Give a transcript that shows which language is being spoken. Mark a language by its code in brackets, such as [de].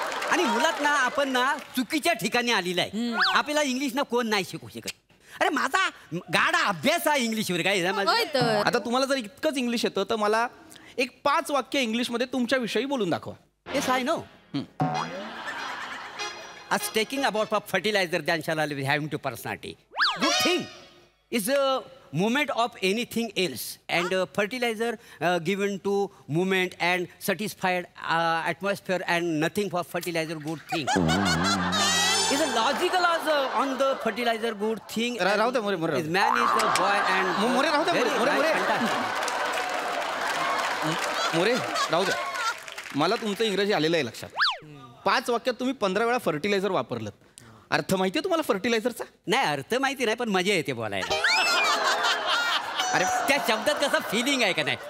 [mr] आणि मुलात ना आपण ना चुकीच्या ठिकाणी आलेला आहे. आपल्याला इंग्लिश ना कोण नाही शिकू शकत. अरे माझा गाडा अभ्यास आहे इंग्लिशवर काय होय तर. आता तुम्हाला जर इतकंच इंग्लिश येतं तर मला एक 5 वाक्य इंग्लिशमध्ये तुमच्याविषयी बोलून दाखवा. [en] Yes, I know. Us taking about fertilizer than shall having to personality. Good thing is a movement of anything else, and fertilizer given to movement and satisfied atmosphere and nothing for fertilizer good thing. Is a logical as on the fertilizer good thing. [mr] राहू दे More. [en] Is man is a boy and [mr] More राहू दे मोरे राहू दे. मला तुमचं इंग्रजी आलेलं आहे लक्षात. 5 वाक्यात तुम्ही 15 वेळा फर्टिलायझर वापरलं. अर्थ माहितीये तुम्हाला फर्टिलायझरचा? नाही अर्थ माहिती नाही पण मजा येते बोलायला. अरे त्या शब्दात कसं फिलिंग आहे का नाही?